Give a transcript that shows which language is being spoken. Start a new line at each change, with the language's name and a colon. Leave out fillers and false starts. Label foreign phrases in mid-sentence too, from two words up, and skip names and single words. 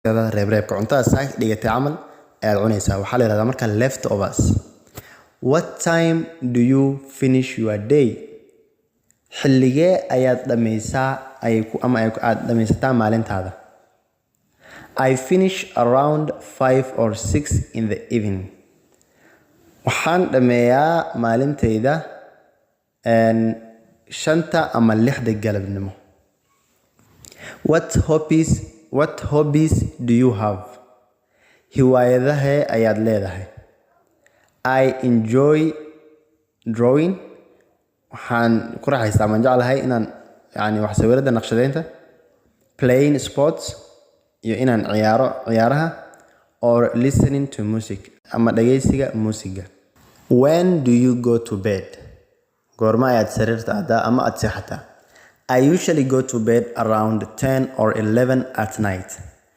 Somali: هذا reeb cuntada saak dhigatay camal ayaad cunaysaa waxaa la yiraahdaa marka leftovers.
English: What time do you finish your day?
Somali: xilligee ayaad dhameysaa aad dhameysataa maalintaada?
English: I finish around 5 or 6 in the evening.
Somali: waxaan dhameeyaa maalintayda 5 ama 6 galabnimo.
English: What hobbies do you have?
Somali: hiwaayadaha ayaad leedahay?
English: I enjoy drawing.
Somali: waxaan ku raaxaystaa man jeclahay inaan wax sawirada naqshadeynta,
English: playing sports
Somali: iyo inaan ciyaaraha,
English: or listening to music
Somali: ama dhageysiga muusiga.
English: When do you go to bed?
Somali: goorma ayaad sariirta aadaa ama aad seexataa?
English: I usually go to bed around 10 or 11 at night.